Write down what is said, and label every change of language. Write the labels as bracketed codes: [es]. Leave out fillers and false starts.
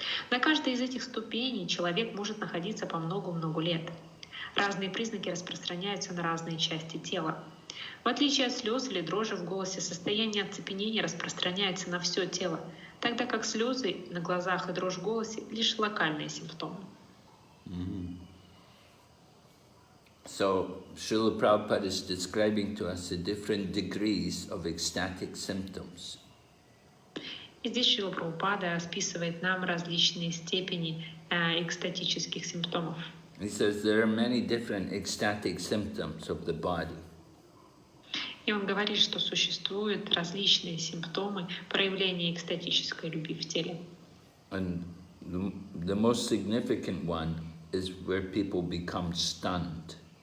[ru] На каждой из этих ступеней человек может находиться по много-много лет. Разные признаки распространяются на разные части тела. В отличие от слез или дрожи в голосе, состояние оцепенения распространяется на все тело, тогда как слезы на глазах и дрожь в голосе — лишь локальные симптомы. [en] So Srila Prabhupada is describing to us the different degrees of ecstatic symptoms. [ru] И здесь Шрила Прабхупада списывает нам различные степени экстатических симптомов. [en] He says there are many different ecstatic symptoms of the body. [ru] И он говорит, что существуют различные симптомы проявления экстатической любви в теле. [en] And the most significant one is where people become stunned.